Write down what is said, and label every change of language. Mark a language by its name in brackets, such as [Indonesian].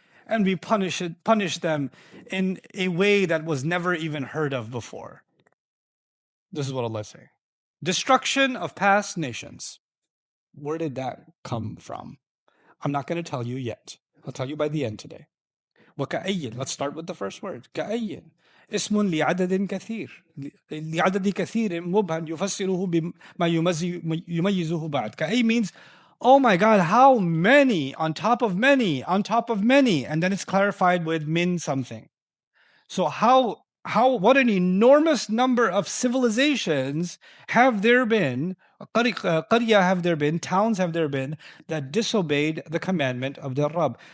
[English] And we punished them in a way that was never even heard of before. This is what Allah is saying. Destruction of past nations. Where did that come from? I'm not going to tell you yet. I'll tell you by the end today. [Arabic] وكأي. [English] Let's start with the first word. [Arabic] كأي. اسم لعدد كثير لعدد كثير مبهم يفسره بما يميزه بعد. [English] كأي means, oh my God, how many on top of many on top of many, and then it's clarified with min something. So what an enormous number of civilizations have there been, qarya have there been, towns have there been, that disobeyed the commandment of their Rabb.